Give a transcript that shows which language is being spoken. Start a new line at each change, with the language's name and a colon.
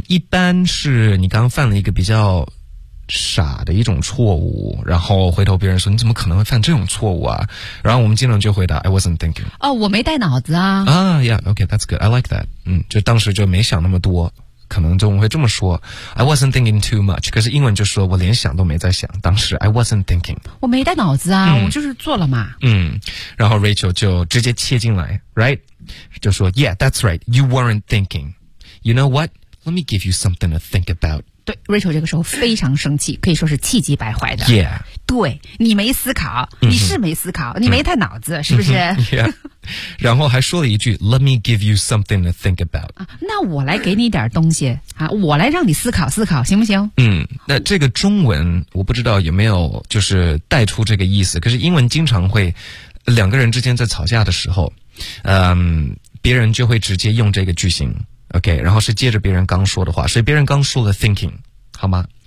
Chinese: 一般是你刚犯了一个比较傻的一种错误，然后回头别人说你怎么可能会犯这种错误啊？然后我们经常就回答 I wasn't thinking. 哦，我没带脑子啊。
English: Yeah, okay, that's good. I like that.
Chinese: 嗯，就当时就没想那么多。可能中文会这么说 I wasn't thinking too much，可是英文就说我连想都没在想，当时 I wasn't thinking，我没带脑子啊、嗯、我就是做了嘛。
English: 嗯，然后 Rachel 就直接切进来 right， 就说 Yeah that's right， you weren't thinking， you know what， let me give you something to think about。
Chinese: 对， Rachel 这个时候非常生气，可以说是气急败坏的。
English: Yeah，
Chinese: 对，你没思考，你是没思考、嗯、你没带脑子、嗯、是不是？
English: Yeah。然后还说了一句 Let me give you something to think about、
Chinese: 啊、那我来给你点东西、啊、我来让你思考思考行不行。嗯，那这个中文我不知道有没有就是带出这个意思，可是英文经常会两个人之间在吵架的时候别人就会直接用这个句型 OK， 然后是接着别人刚说的话，所以别人刚说的 thinking 好吗。